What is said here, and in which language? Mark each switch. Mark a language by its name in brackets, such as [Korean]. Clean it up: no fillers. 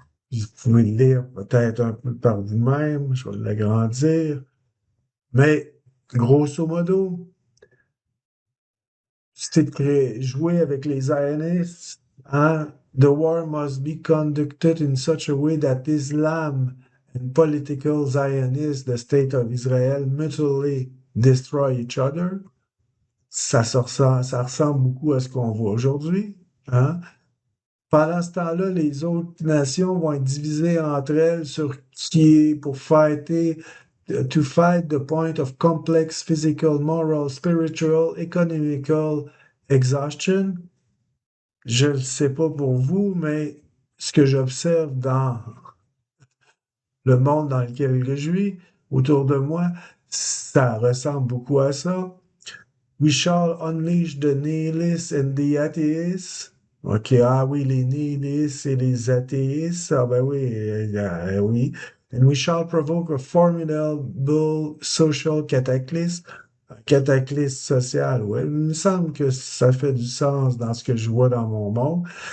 [French] Vous pouvez le lire peut-être un peu par vous-même, je vais l'agrandir. Mais, grosso modo, c'est de jouer avec les Zionistes, hein? [English] The war must be conducted in such a way that Islam and political Zionists, the state of Israel, mutually destroy each other. [French] Ça ressemble beaucoup à ce qu'on voit aujourd'hui, hein? Pendant ce temps-là, les autres nations vont être divisées entre elles sur ce qui est pour fighter, [English] to fight the point of complex physical, moral, spiritual, economical exhaustion. [French] Je ne sais pas pour vous, mais ce que j'observe dans le monde dans lequel je vis, autour de moi, ça ressemble beaucoup à ça. [English] We shall unleash the nihilists and the atheists. [French] OK, ah oui, les nihilistes et les athéistes. Ah ben oui, oui. [English] And we shall provoke a formidable social cataclysm. [French] Un cataclysme social, ouais. Il me semble que ça fait du sens dans ce que je vois dans mon monde.